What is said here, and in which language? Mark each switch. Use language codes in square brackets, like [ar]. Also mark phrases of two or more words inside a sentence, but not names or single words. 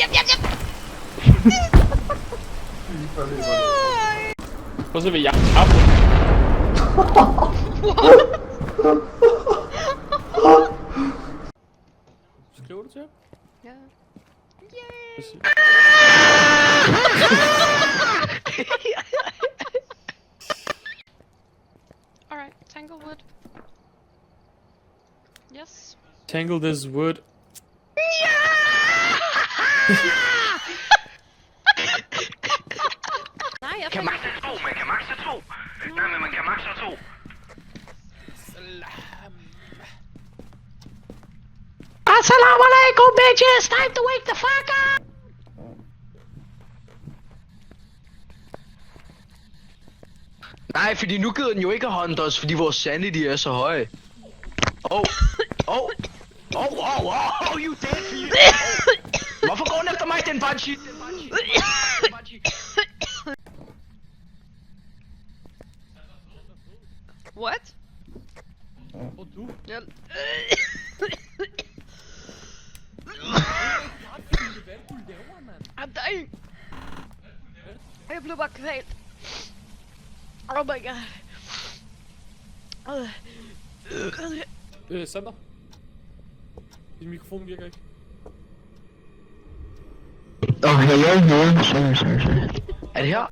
[da] Nej. Prøv at se, hvad jeg har på. Skriver du til? Ja. Yay. Præcis. [en] Alright, Tanglewood. Yes. Tangle this wood. [da] Nej, jeg Kan fik... maxe 2, man kan maxe 2. Nej, men man kan maxe 2. [ar] السلام عليكم, bitches! [en] Time to wake the fuck up! [da] Nej, fordi nu gider den jo ikke at hunte os, fordi vores sanity er så høj. [en] Oh, you dead, [da] Fie. Hvorfor går den efter mig, den banshee? [en] What? [da] Hvor du? Jeg... [en] I'm dying. [da] Jeg blev bare kvalt. [en] Oh my god. [da] Sander? Din mikrofon virker ikke. [en] Hello. Sorry. [da] Er det her?